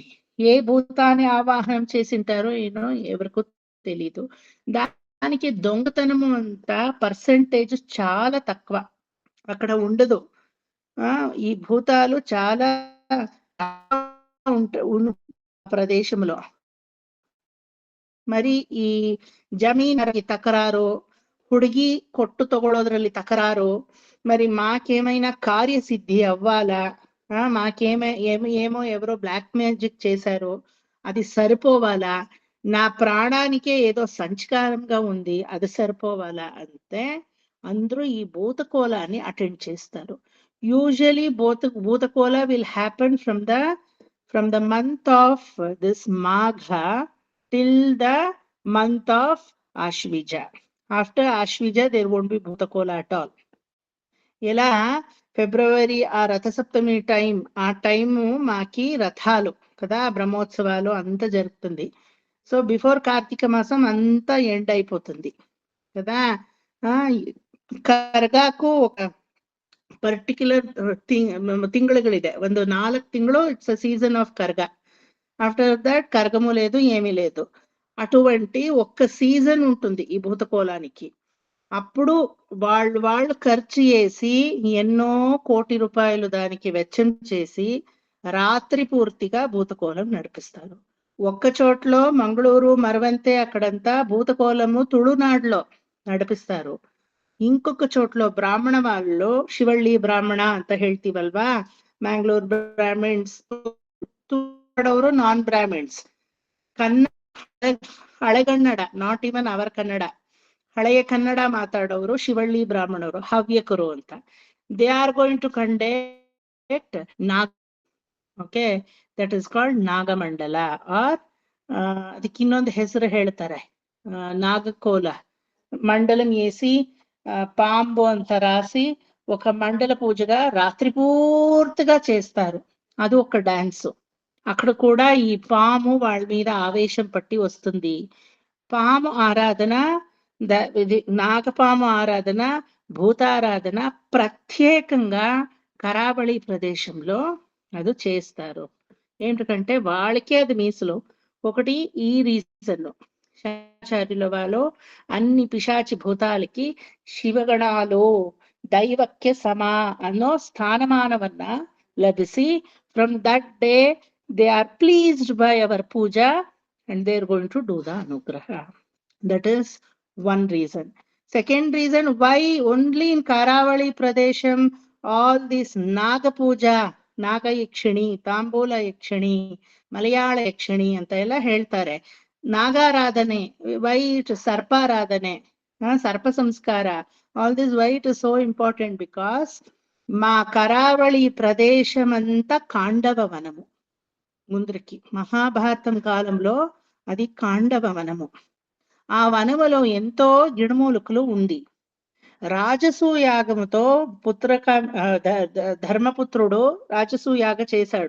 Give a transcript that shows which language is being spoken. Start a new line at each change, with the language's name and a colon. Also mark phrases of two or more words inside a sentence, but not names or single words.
Telugu: ఏ భూతాన్ని ఆవాహనం చేసింటారో ఏనో ఎవరికో తెలీదు. దానికి దొంగతనము అంతా పర్సెంటేజ్ చాలా తక్కువ, అక్కడ ఉండదు. ఈ భూతాలు చాలా ప్రదేశంలో.
Kannada: మరి ಈ ಜಮೀನರಿಗೆ ತಕರಾರು, ಹುಡುಗಿ ಕೊಟ್ಟು ತಗೊಳ್ಳೋದ್ರಲ್ಲಿ ತಕರಾರು,
Telugu: మరి మాకేమైనా కార్యసిద్ధి అవ్వాలా, ఏమో ఎవరో
English: black magic
Telugu: చేశారో అది సరిపోవాలా, నా ప్రాణానికే ఏదో సంస్కారంగా ఉంది అది సరిపోవాలా అంటే అందరూ ఈ భూతకోలాన్ని అటెండ్ చేస్తారు.
English: usually Bhutakola will happen from the month of this Magha till the month of Ashvija. After Ashvija, there won't be Bhutakola at all.
Telugu: ఇలా ఫిబ్రవరి ఆ రథసప్తమి ఆ టైము మాకి రథాలు కదా, బ్రహ్మోత్సవాలు అంతా జరుగుతుంది.
English: so before
Telugu: కార్తీక మాసం అంతా ఎండ్ అయిపోతుంది కదా.
Kannada: ಕರಗಾಕು ఒక ಪರ್ಟಿಕ್ಯುಲರ್ ತಿಂಗಳುಗಳಿದೆ, ಒಂದು 4 ತಿಂಗಳು
English: it's a season of Karaga. after that
Telugu: కరగము లేదు, ఏమీ లేదు. అటువంటి ఒక్క సీజన్ ఉంటుంది ఈ భూతకోలానికి. అప్పుడు వాళ్ళు ఖర్చు చేసి ఎన్నో కోటి రూపాయలు దానికి వెచ్చం చేసి రాత్రి పూర్తిగా భూతకోలం నడిపిస్తారు. ఒక్క చోట్లో మంగళూరు మరవంతే అక్కడంతా భూతకోలము ತುಳುನಾడులో నడిపిస్తారు. ఇంకొక చోట్ల బ్రాహ్మణ వాళ్ళు
Kannada: ಶಿವಳ್ಳಿ ಬ್ರಾಹ್ಮಣ ಅಂತ ಹೇಳ್ತೀವಲ್ವಾ,
English: Mangalore Brahmins,
Kannada: ಅವರು
English: non Brahmins,
Kannada: ಹಳೆಗನ್ನಡ,
English: not even our
Kannada: ಕನ್ನಡ, ಹಳೆಯ ಕನ್ನಡ ಮಾತಾಡೋರು ಶಿವಳ್ಳಿ ಬ್ರಾಹ್ಮಣರು, ಹವ್ಯಕರು ಅಂತ.
English: they are going to conduct Naga, okay, that is called Nagamandala.
Kannada: ಆರ್ ಅದಕ್ಕೆ ಇನ್ನೊಂದು ಹೆಸರು ಹೇಳ್ತಾರೆ, నాగకోల.
Telugu: మండలం వేసి పాంబు అంత రాసి ఒక మండల పూజగా రాత్రి పూర్తిగా చేస్తారు. అది ఒక డాన్స్. అక్కడ కూడా ఈ పాము వాళ్ళ మీద ఆవేశం పట్టి వస్తుంది. పాము ఆరాధన, నాగపాము ఆరాధన, భూతారాధన ప్రత్యేకంగా కరావళి ప్రదేశంలో అది చేస్తారు. ఏంటంటే వాళ్ళకే అది మీసులు. ఒకటి ఈ రీజన్, శాచార్యుల వాళ్ళు అన్ని పిశాచి భూతాలకి శివగణాలు దైవక్య సమా
Kannada: ಅನ್ನೋ ಸ್ಥಾನಮಾನವನ್ನ ಲಭಿಸಿ,
English: from that day they are pleased by our puja and they are going to do the anugraha. That is one reason. Second reason why only in Karavali Pradesham all this Naga puja, Naga Yakshini, Tambula Yakshini, Malayala Yakshini
Kannada: ಅಂತ ಎಲ್ಲ ಹೇಳ್ತಾರೆ. ನಾಗಾರಾಧನೆ, ವೈ ಸರ್ಪಾರಾಧನೆ, ಸರ್ಪ ಸಂಸ್ಕಾರ,
English: all this why it is so important because
Telugu: మా కరావళి ప్రదేశమంతా కాండవ వనము. ముందరికి మహాభారతం కాలంలో అది కాండవ వనము. ఆ వనములో ఎంతో గిడమూలికలు ఉంది. రాజసూయాగముతో ధర్మపుత్రుడు రాజసూయాగ చేశాడు.